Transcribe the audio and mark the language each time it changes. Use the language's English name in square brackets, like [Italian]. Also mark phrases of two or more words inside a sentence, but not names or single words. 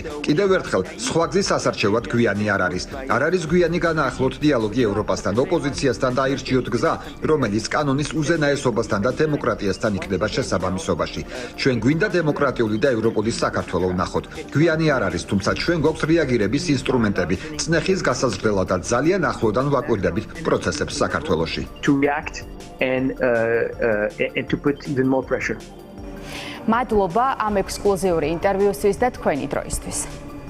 [Georgian] კიდევ ერთხელ, სხვა გზის ასარჩევად გვიანი არ არის. არ არის გვიანი განაახლოთ დიალოგი ევროპასთან, ოპოზიციასთან და აირჩიოთ გზა, რომელიც კანონის უზენაესობასთან და დემოკრატიასთან იქნება შესაბამისობაში. ჩვენ გვინდა დემოკრატიული და ევროპული საქართველო ვნახოთ. გვიანი არ არის, თუმცა ჩვენ გვაქვს რეაგირების ინსტრუმენტები, წნეხის გასაზრდელად და ძალიან ახლოდან ვაკვირდებით პროცესებს საქართველოში. [English] To react and to put even more pressure. [Georgian] მადლობა ამ ექსკლუზიური ინტერვიუსთვის და თქვენი დროისთვის.